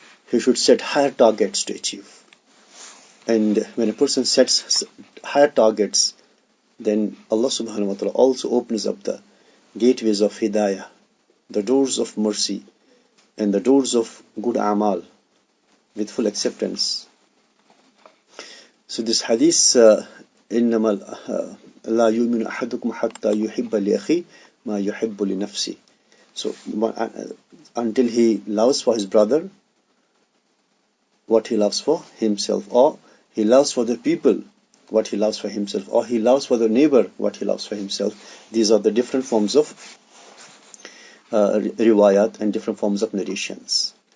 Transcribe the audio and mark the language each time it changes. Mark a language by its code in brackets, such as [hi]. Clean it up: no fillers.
[en] He should set higher targets to achieve. And when a person sets higher targets, then Allah subhanahu wa ta'ala also opens up the gateways of hidayah, the doors of mercy, and the doors of good amal with full acceptance. So this hadith, [ar] إنما لا يؤمن أحدكم حتى يحب لأخيه ما يحب لنفسه. [en] So until he loves for his brother what he loves for himself, or he loves for the people what he loves for himself, or he loves for the neighbor what he loves for himself. These are the different forms of riwayat and different forms of narrations.